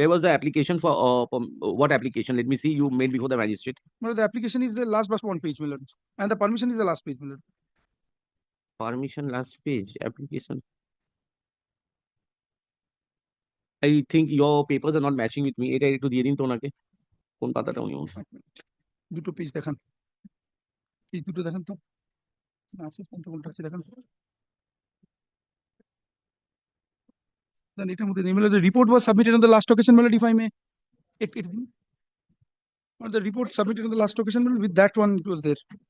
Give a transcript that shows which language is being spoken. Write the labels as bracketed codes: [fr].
[en] Where was the application for? What application? Let me see. You made before the magistrate. My lord, the application is the last one page, my lord, and the permission is the last page, my lord. Permission last page. Application. I think your papers are not matching with me. [bn] এটা একটু দিয়ে দিন তো ওনাকে কোন পাতাটা উনি দুটো পেজ দেখান, পেজ দুটো দেখান তো আছে কোনটা আছে দেখান। [en] Then [bn] এটার মধ্যে নেই, [en] the report was submitted on the last occasion, my lord, if I may. The report submitted on the last occasion, my lord, with that one it was there.